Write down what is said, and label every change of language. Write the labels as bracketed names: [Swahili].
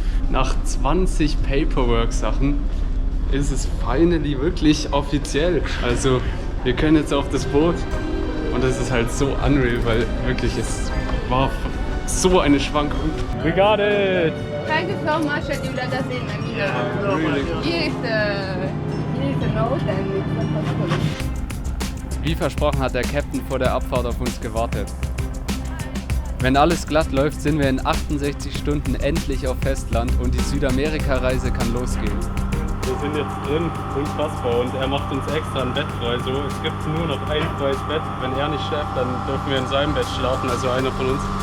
[German] Nach 20 Paperwork-Sachen ist es finally wirklich offiziell. Also wir können jetzt auf das Boot und das ist halt so unreal, weil wirklich es war so eine Schwankung. [English] We got it! Thank you so much that you let us in. I mean, Really good. here is the note and it's possible. [German] Wie versprochen hat der Captain vor der Abfahrt auf uns gewartet. Wenn alles glatt läuft, sind wir in 68 Stunden endlich auf Festland und die Südamerika-Reise kann losgehen. Wir sind jetzt drin, unfassbar, und er macht uns extra ein Bett frei. So, es gibt nur noch ein freies Bett. Wenn er nicht schläft, dann dürfen wir in seinem Bett schlafen, also einer von uns.